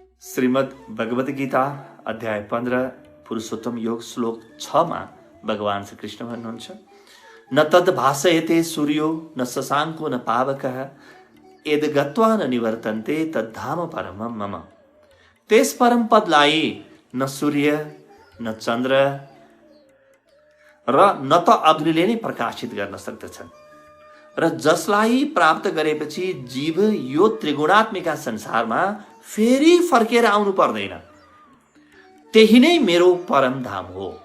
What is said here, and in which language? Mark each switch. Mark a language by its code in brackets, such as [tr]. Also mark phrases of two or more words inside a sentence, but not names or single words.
[ne] श्रीमद् भगवत गीता अध्याय 15 पुरुषोत्तम योग श्लोक 6 मा भगवान श्री कृष्ण भन्नुहुन्छ, [sa] न तद् भासयते सूर्यो न शशाङ्को न पावकः यद् गत्वा न निवर्तन्ते तद्धाम परमं मम। [ne] त्यस परम पदलाई न सूर्य न चन्द्र र न त अग्निले नै प्रकाशित गर्न सक्दछन् र जसलाई प्राप्त गरेपछि जीव यो त्रिगुणात्मिका संसारमा फेरि फर्केर आउनु पर्दैन, त्यही नै मेरो परम धाम हो।